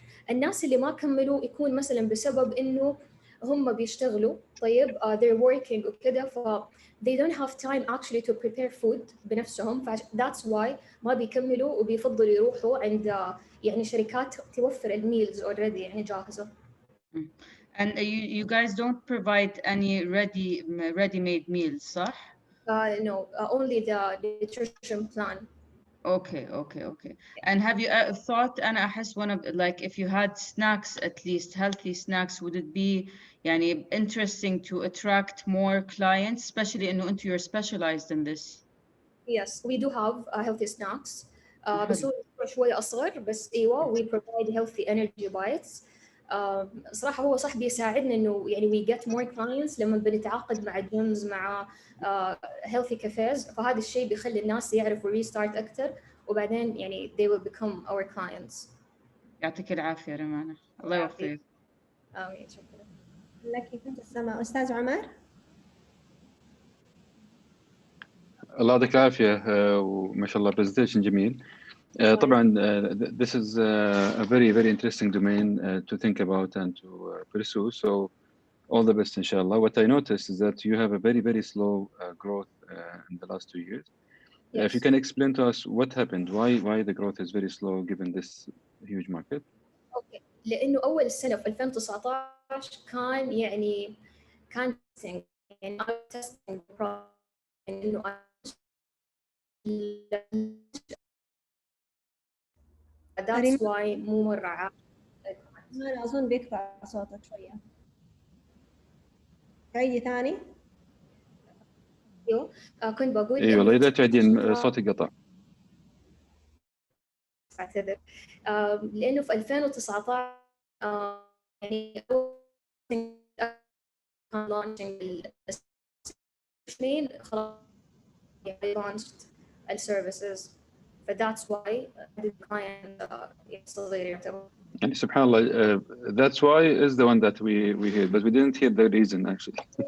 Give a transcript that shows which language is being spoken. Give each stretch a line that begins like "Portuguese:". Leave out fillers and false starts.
Arabic: الناس اللي ما كملوا يكون مثلا بسبب انه هم بيشتغلوا طيب
English: they're working
Arabic: وكذا، ف
English: they don't have time actually to prepare food
Arabic: بنفسهم، ف
English: that's why
Arabic: ما بيكملوا وبيفضلوا يروحوا عند يعني شركات توفر الميلز already يعني جاهزة.
English: And you guys don't provide any ready-made meals, صح؟ No, only the nutrition plan. Okay. And have you thought,
Arabic: أنا أحس
English: one of like if you had snacks, at least healthy snacks, would it be يعني interesting to attract more clients, especially إنه أنتوا you're specialized in this? Yes, we do have healthy snacks.
Arabic: بس هو شوي أصغر، بس أيوة
English: we provide healthy energy bites.
Arabic: صراحة هو صح بيساعدنا إنه يعني
English: we get more clients
Arabic: لما بنتعاقد مع gyms مع healthy cafes، فهذا الشيء بيخلي الناس يعرفوا restart أكثر، وبعدين يعني
English: they will become our clients.
Arabic: يعطيك العافية رمانة، الله يوفقك. آمين، شكرا. لك كنت السماء. أستاذ عمر. الله يعطيك العافية وما شاء الله presentation جميل.
English: طبعا this is a very interesting domain to think about and to pursue, so all the best inshallah. What I noticed is that you have a very slow growth in the last 2 years. Yes. If you can explain to us what happened, why the growth is very slow given this huge market? Okay.
Arabic: لأنه أول السنة في 2019 كان يعني كان يعني testing إنه
English: that's why
Arabic: مو مرة عارف. أنا أظن بيقطع صوتك شوية. عيدي ثاني. أيوه كنت بقول إيه والله إذا تعيدين صوتك قطع. أعتذر. لأنه في 2019 يعني كان launching خلاص يعني launched السيرفيسز، ف
English: that's why the client
Arabic: صغير يعتبر. يعني سبحان الله
English: that's why is the one that we heard but we didn't hear the reason actually.